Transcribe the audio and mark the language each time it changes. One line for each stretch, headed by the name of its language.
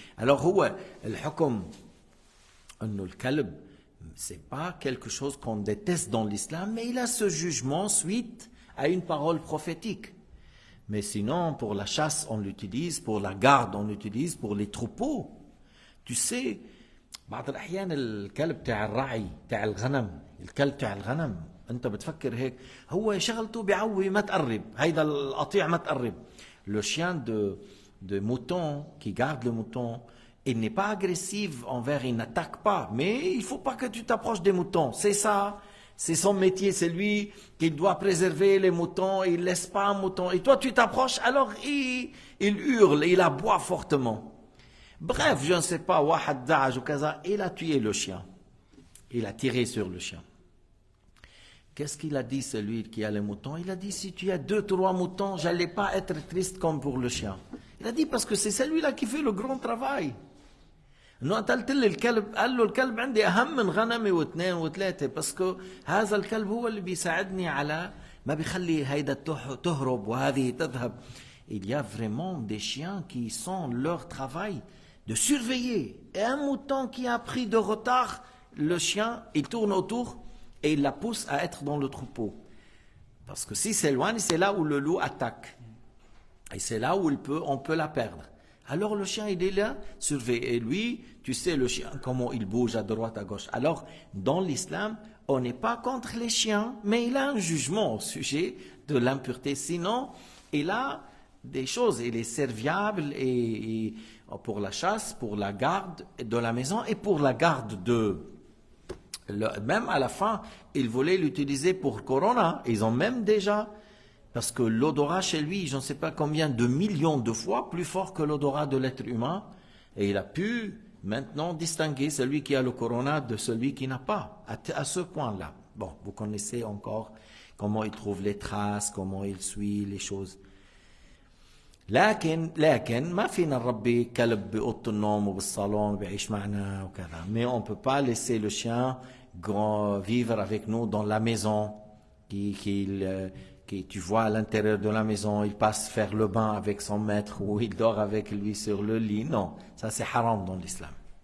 French: Alors
Arabic: هو الحكم انه الكلب
French: c'est pas quelque chose qu'on déteste dans l'islam, mais il a ce jugement suite à une parole prophétique. Mais sinon, pour la chasse on l'utilise, pour la garde on l'utilise, pour les troupeaux. Tu sais,
Arabic: بعض الأحيان الكلب تاع الرعي تاع الغنم، الكلب تاع الغنم انت بتفكر هيك هو شغلته بيعوي ما تقرب، هيدا القطيع ما تقرب.
French: Le chien de mouton qui garde le mouton, il n'est pas agressif envers, il n'attaque pas. Mais il ne faut pas que tu t'approches des moutons. C'est ça. C'est son métier. C'est lui qui doit préserver les moutons. Il ne laisse pas un mouton. Et toi, tu t'approches, alors il hurle, il aboie fortement. Bref, je ne sais pas, Wahad Da'aj ou Kaza, il a tué le chien. Il a tiré sur le chien. Qu'est-ce qu'il a dit, celui qui a les moutons? Il a dit, si tu as 2-3 moutons, je n'allais pas être triste comme pour le chien. Il a dit, parce que c'est celui-là qui fait le grand travail.
Arabic: انه قتلت لي الكلب، قال له الكلب عندي اهم من غنمي واثنين وثلاثه، باسكو هذا الكلب هو اللي بيساعدني على ما بيخلي هيدا تهرب وهذه تذهب.
French: Il y a vraiment des chiens qui sont leur travail de surveiller. Et un mouton qui a pris de retard, le chien, il tourne autour et il la pousse à être dans le troupeau. Parce que s'il s'éloigne, c'est là où le loup attaque. Et c'est là où on peut la perdre. Alors le chien, il est là, surveillé. Et lui, tu sais, le chien, comment il bouge à droite, à gauche. Alors, dans l'islam, on n'est pas contre les chiens, mais il a un jugement au sujet de l'impureté. Sinon, il a des choses, il est serviable et pour la chasse, pour la garde de la maison et pour la garde même à la fin, ils voulaient l'utiliser pour Corona. Ils ont même déjà... Parce que l'odorat chez lui, je ne sais pas combien de millions de fois plus fort que l'odorat de l'être humain. Et il a pu maintenant distinguer celui qui a le corona de celui qui n'a pas, à ce point-là. Bon, vous connaissez encore comment il trouve les traces, comment il suit les choses.
Arabic: لكن ما فينا نربي كلب بأوضة النوم وبالصالون وبيعيش معنا وكذا.
French: Mais on ne peut pas laisser le chien vivre avec nous dans la maison qui tu vois à l'intérieur de la maison, il passe faire le bain avec son maître ou il dort avec lui sur le lit. Non, ça c'est haram dans l'islam.